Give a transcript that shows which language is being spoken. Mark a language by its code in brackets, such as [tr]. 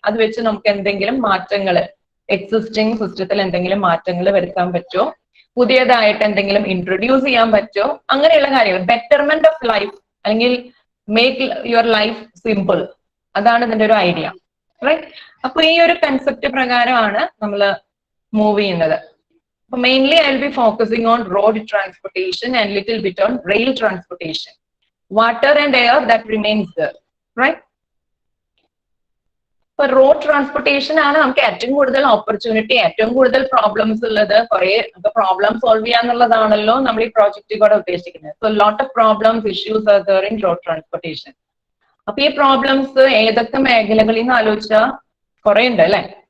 [ml] അത് വെച്ച് നമുക്ക് എന്തെങ്കിലും മാറ്റങ്ങൾ, എക്സിസ്റ്റിംഗ് സിസ്റ്റത്തിൽ എന്തെങ്കിലും മാറ്റങ്ങൾ വരുത്താൻ പറ്റുമോ, പുതിയതായിട്ട് എന്തെങ്കിലും ഇൻട്രൊഡ്യൂസ് ചെയ്യാൻ പറ്റുമോ, അങ്ങനെയുള്ള കാര്യങ്ങൾ. [en] betterment of life അല്ലെങ്കിൽ make your life simple, [ml] അതാണ് ഇതിന്റെ ഒരു ഐഡിയ. [en] Right. [ml] അപ്പൊ ഈ ഒരു കൺസെപ്റ്റ് പ്രകാരമാണ് നമ്മൾ മൂവ് ചെയ്യുന്നത്. [en] Mainly I'll be focusing on road transportation and little bit on rail transportation. Water and air, that remains there, right? [ml] ഇപ്പൊ റോഡ് ട്രാൻസ്പോർട്ടേഷൻ ആണ് നമുക്ക് ഏറ്റവും കൂടുതൽ ഓപ്പർച്യൂണിറ്റി, ഏറ്റവും കൂടുതൽ പ്രോബ്ലംസ് ഉള്ളത്. കുറെ പ്രോബ്ലം സോൾവ് ചെയ്യാന്നുള്ളതാണല്ലോ നമ്മൾ ഈ പ്രോജക്റ്റിൽ കൂടെ ഉദ്ദേശിക്കുന്നത്. [en] So lot of problems, issues are there in road transportation. [ml] അപ്പൊ ഈ പ്രോബ്ലംസ് ഏതൊക്കെ മേഖലകളിൽ നിന്ന് ആലോചിച്ചാൽ കുറെ ഉണ്ട് അല്ലെ.